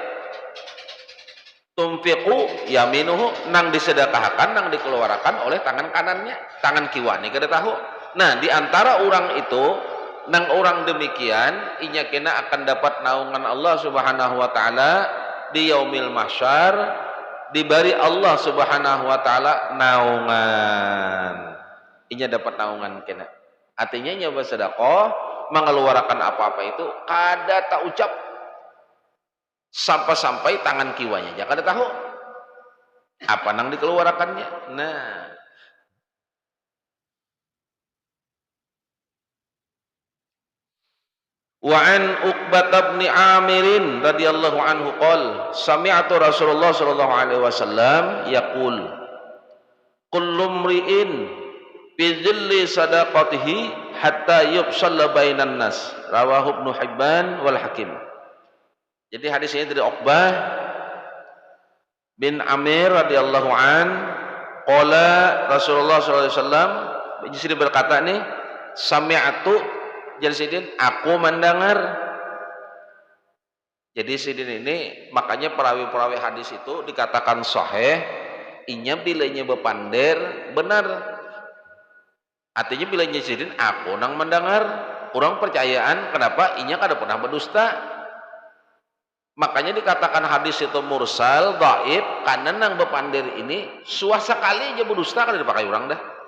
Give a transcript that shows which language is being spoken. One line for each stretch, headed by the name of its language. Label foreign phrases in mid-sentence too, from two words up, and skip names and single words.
Arabic: تنفق يمينه
Banjar: nang disedekahkan nang dikeluarkan oleh tangan kanannya tangan kiwa nih kada tahu nah di antara orang itu nang orang demikian inya kena akan dapat naungan Allah
Arabic: سبحانه وتعالى
Banjar: di
Arabic: يوم المحشر
Banjar: diberi Allah
Arabic: سبحانه وتعالى
Banjar: naungan inya dapat naungan kena artinya nya bersedekah mengeluarkan apa-apa itu kada tak ucap sampai tangan kiwanya aja kada tahu apa nang dikeluarkannya nah
Arabic: وعن عقبة بن عامر رضي الله عنه قال سمعت رسول الله صلى الله عليه وسلم يقول كل امرئ في ظل صدقته حتى يفصل بين الناس رواه ابن حبان والحاكم.
Banjar: Jadi hadis ini dari Uqbah bin Amir
Arabic: رضي الله عنه قال رسول الله صلى الله عليه وسلم
Banjar: jadi berkata nih sami'tu jadi sidin aku mendengar jadi sidin ini makanya perawi-perawi hadis itu dikatakan sahih inya bilanya bepander benar artinya bilanya sidin aku nang mendengar kurang percayaan kenapa inya kada pernah berdusta makanya dikatakan hadis itu mursal dhaif karena nang bepander ini suasa kali aja berdusta kada dipakai orang dah